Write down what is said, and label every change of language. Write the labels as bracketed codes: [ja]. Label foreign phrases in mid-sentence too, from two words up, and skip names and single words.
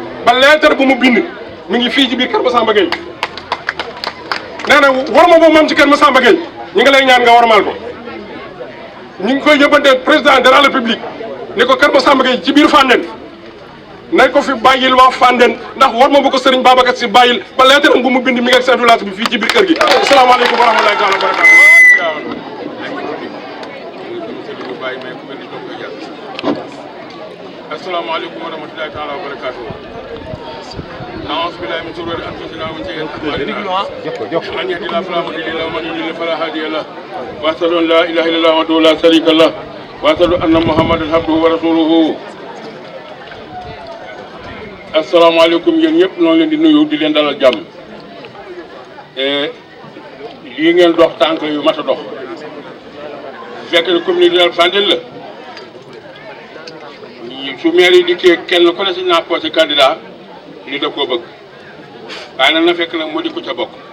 [wo] ba lettre bu mu bind mi ngi fii ci biir Kër Massamba Gueye nee na war ma boobu moom ci Kër Massamba Gueye ñi ngi lay ñaan nga warmal ko ñu ngi koy yóbbante [fr] président de la république [wo] ni ko Kër Massamba Gueye ci biir Fandène nañ ko fi bàyyil waa Fandène ndax war ma bu ko Serigne Babacar si bàyyil ba lettre bu mu bind mi ngi ak [fr] chef de village [wo] bi fii ci biir kër gi [ar] السلام عليكم ورحمة الله تعالى وبركاته السلام عليكم ورحمة الله تعالى وبركاته أعوذ بالله من شرور أنفسنا ومن سيئات أعمالنا من يهد الله فلا مضل له ومن يضلل فلا هادي له وأشهد أن لا إله إلا الله وحده لا شريك له وأشهد أن محمدا عبده ورسوله [wo] asalaamaaleykum yéen ñëpp ñoo leen di nuyu di leen dalal jàmm lii ngeen dox tànk yu mat a dox fekk ne [fr] commune de Fandène [wo] la su maire yi dikkee kenn ku ne si naa [fr] posé candidat [wo] ni da koo bëgg waaye nag na fekk nag moo di ko ca bokk